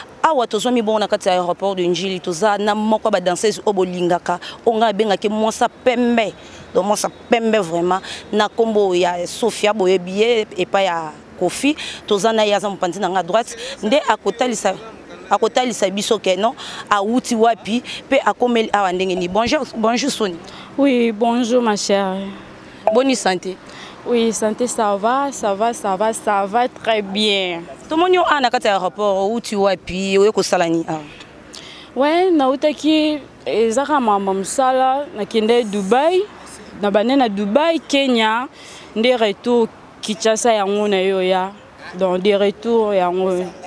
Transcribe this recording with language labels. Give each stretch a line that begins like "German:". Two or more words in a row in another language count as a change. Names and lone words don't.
Lingala: awa tozwami bongo na kati ya
French: aéroport de Njili
Lingala: toza na moko ba danseuse oyo bolingaka onga abengaki mwasa pembe donc mwasa pembe vraiment na kombo ya Sophia boyebi ye epai ya Kofi toza na ye aza mopanzi na nga droite nde akotalisa akotalisa biso ke non awuti wapi pe akomeli awa ndenge ni
French: bonjour bonjour Soni Oui bonjour ma chère Bonne santé Oui santé ça va ça va ça va ça va très bien
Lingala: Tomoni yo awa na kati ya aéroport owuti wapi oye kosala nini awa Ouais nautaki eza kaka makambo mosala nakende Dubai na bande na Dubai Kenya nde retour Kinshasa yango na yo ya
French: donc de retour
Lingala: yango